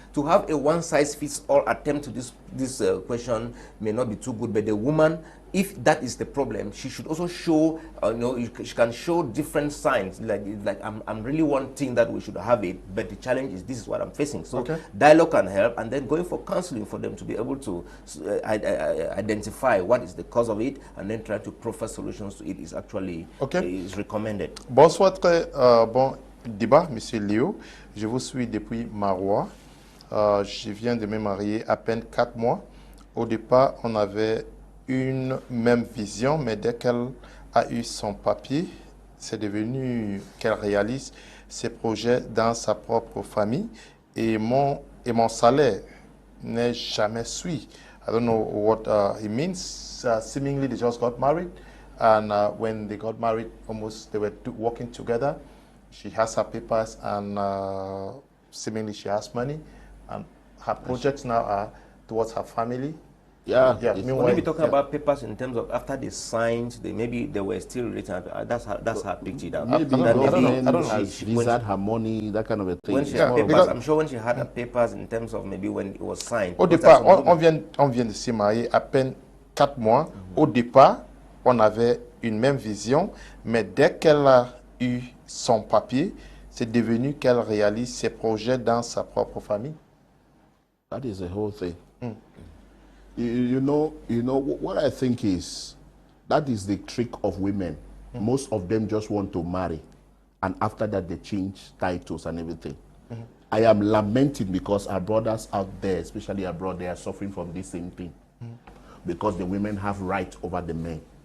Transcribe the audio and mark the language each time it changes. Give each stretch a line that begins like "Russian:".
English: To have a one-size-fits-all attempt to this question may not be too good, but the woman, if that is the problem, she should also show, she can show different signs, like I'm really wanting that we should have it, but the challenge is this is what I'm facing. So dialogue can help, and then going for counseling for them to be able to identify what is the cause of it, and then try to proffer solutions to it is actually is recommended.
French: Bonsoir, bon débat, Monsieur Léo. Je vous suis depuis Marois. Je viens de me marier à peine 4 mois. Au départ, on avait une même vision, mais dès qu'elle a eu son papier, c'est devenu qu'elle réalise ses projets dans sa propre famille, et mon salaire n'est jamais suivi.
English: I don't know what it means. Seemingly they just got married, and when they got married, almost they were working together. She has her papers, and seemingly she has money, and her projects now are towards her family. Yeah. Meanwhile, maybe talking about papers in terms of after they signed, maybe they were still written. That's how I picked it out. Maybe I don't know. She had her money, that kind of a thing. When she had papers, I'm sure when she had her papers in terms of maybe when it was signed.
French: Au départ, on vient de se marier à peine 4 mois. Au départ, on avait une même vision, mais dès qu'elle a eu son papier, c'est devenu qu'elle réalise ses projets dans sa propre famille.
English: That is the whole thing. You know what I think is, that is the trick of women. Most of them just want to marry, and after that they change titles and everything. I am lamenting because our brothers out there, especially abroad, they are suffering from this same thing, because the women have right over the men.